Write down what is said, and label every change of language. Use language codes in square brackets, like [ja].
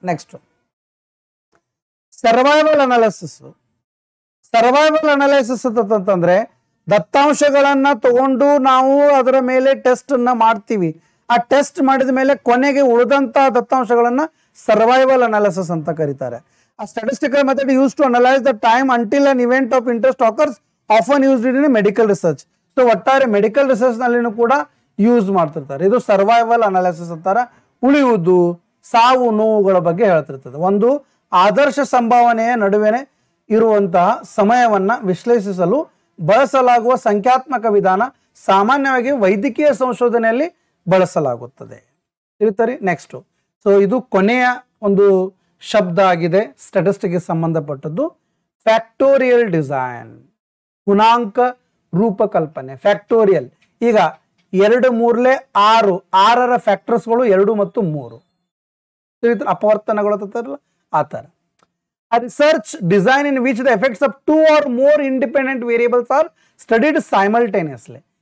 [kn] Next, survival analysis. Survival analysis ಅಂತಂದ್ರೆ ದತ್ತಾಂಶಗಳನ್ನ ತಗೊಂಡು ನಾವು ಅದರ ಮೇಲೆ ಟೆಸ್ಟ್ ಅನ್ನ ಮಾಡ್ತೀವಿ. ಆ ಟೆಸ್ಟ್ ಮಾಡಿದ ಮೇಲೆ ಕೊನೆಗೆ ಉಳಿದಂತ ದತ್ತಾಂಶಗಳನ್ನ ಸರ್ವೈವಲ್ ಅನಾಲಿಸಿಸ್ ಅಂತ ಕರೀತಾರೆ. [en] A statistical method used to analyze the time until an event of interest occurs, often used in medical research. [kn] So ಒಟ್ಟಾರೆ ಮೆಡಿಕಲ್ ರಿಸರ್ಚ್ ನಲ್ಲಿ ಕೂಡ ಯೂಸ್ ಮಾಡ್ತಿರ್ತಾರೆ. ಇದು ಸರ್ವೈವಲ್ ಅನಾಲಿಸಿಸ್ ಅಂತಾರ. ಉಳಿಯುವುದು ಸಾವು ನೋವುಗಳ ಬಗ್ಗೆ ಹೇಳ್ತಿರ್ತದೆ. ಒಂದು ಆದರ್ಶ ಸಂಭಾವನೆಯ ನಡುವೆ ಇರುವಂತಹ ಸಮಯವನ್ನ ವಿಶ್ಲೇಷಿಸಲು ಬಳಸಲಾಗುವ ಸಂಖ್ಯಾತ್ಮಕ ವಿಧಾನ ಸಾಮಾನ್ಯವಾಗಿ ವೈದ್ಯಕೀಯ ಸಂಶೋಧನೆಯಲ್ಲಿ ಬಳಸಲಾಗುತ್ತದೆ. ತಿಳಿತಾರೆ. ನೆಕ್ಸ್ಟ್, ಸೊ ಇದು ಕೊನೆಯ ಒಂದು ಶಬ್ದ ಆಗಿದೆ ಸ್ಟ್ಯಾಟಿಸ್ಟಿಕ್ಗೆ ಸಂಬಂಧಪಟ್ಟದ್ದು. ಫ್ಯಾಕ್ಟೋರಿಯಲ್ ಡಿಸೈನ್, ಗುಣಾಂಕ ರೂಪಕಲ್ಪನೆ. ಫ್ಯಾಕ್ಟೋರಿಯಲ್, ಈಗ 2 3 6, 6ರ ಫ್ಯಾಕ್ಟರ್ಸ್ಗಳು 2 ಮತ್ತು 3 ತಿಳಿತಾರೆ. ಅಪವರ್ತನಗಳು ಆ ಥರ. [en] A research design in which the effects of 2 or more independent variables are studied simultaneously.